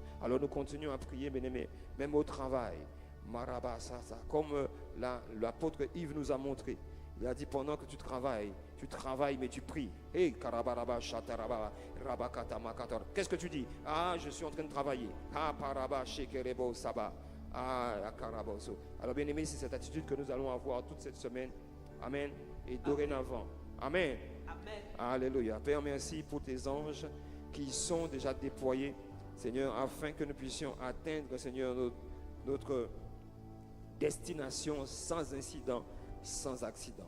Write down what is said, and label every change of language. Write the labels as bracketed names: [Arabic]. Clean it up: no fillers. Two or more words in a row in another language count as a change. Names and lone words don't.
[French] Alors nous continuons à prier, bien-aimé, même au travail. Comme l'apôtre Yves nous a montré. Il a dit pendant que tu travailles mais tu pries. Hey, qu'est-ce que tu dis? Ah, je suis en train de travailler. Ah, paraba, shekerebo, saba. Ah, akaraboso. Alors bien aimé, c'est cette attitude que nous allons avoir toute cette semaine. Amen. Et dorénavant. Amen. Amen. Alléluia. Père, merci pour tes anges qui sont déjà déployés, Seigneur, afin que nous puissions atteindre, Seigneur, notre destination sans incident, sans accident.